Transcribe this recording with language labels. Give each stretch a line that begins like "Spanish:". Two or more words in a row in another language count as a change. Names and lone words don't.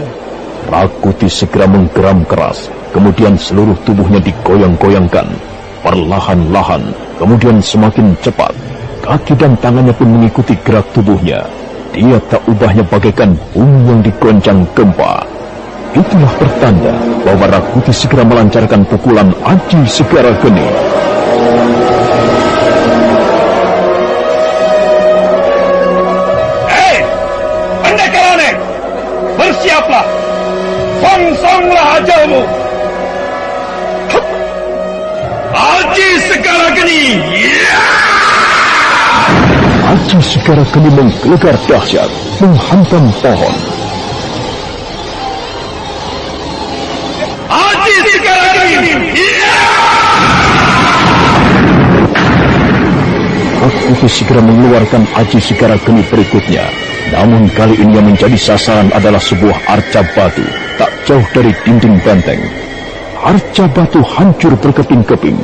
Indonesian: Rakuti segera menggeram keras, kemudian seluruh tubuhnya digoyang-goyangkan. Perlahan-lahan, kemudian semakin cepat, kaki dan tangannya pun mengikuti gerak tubuhnya. Dia tak ubahnya bagaikan bumi yang digoncang gempa. Itulah pertanda bahwa Rakuti segera melancarkan pukulan Aji Segara Geni. Pendekar aneh, bersiaplah, songsonglah ajalmu. Aji Segara Geni. Aji Segara Geni menggelegar dahsyat, menghantam pohon. Aji Segara Geni. Rakuti segera mengeluarkan Aji Segara Geni berikutnya. Namun kali ini yang menjadi sasaran adalah sebuah arca batu tak jauh dari dinding benteng. Arca batu hancur berkeping-keping.